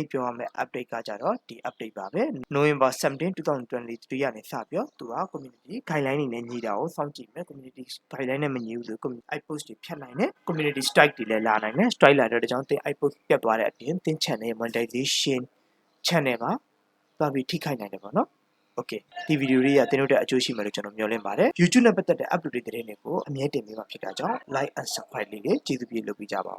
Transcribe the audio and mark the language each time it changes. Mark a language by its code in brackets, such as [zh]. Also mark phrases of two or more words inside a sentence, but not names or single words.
[my] ပြောရမယ့် update ကကြတော့ဒီ update ပါပဲ November 17 2023ကနေစပြီးတော့သူက [en] community guideline [my] တွေနဲ့ညီတာကိုစောင့်ကြည့်မယ် [en] community guideline [my] နဲ့မညီဘူးဆို [en] community post [my] တွေဖြတ်နိုင်တယ် [en] community strike [my] တွေလည်းလာနိုင်တယ် strike လာတဲ့ကြောင့်တင် post ပြတ်သွားတဲ့အပြင်တင် [en] channel monetization channel [my] ပါသွားပြီးထိခိုက်နိုင်တယ်ပေါ့နော်Okay ဒီဗီဒီယိုလေးကတင်တို့တဲ့အကျိုးရှိမယ်လို့ကျွန်တော်မျှော်လင့်ပါတယ် YouTube နဲ့ပတ်သက်တဲ့ update သတင်းတွေကိုအမြဲတင်ပေးမှာဖြစ်တာကြောင့် [en] like and subscribe [my] လေးကျေးဇူးပြုလုပ်ပေးကြပါဦး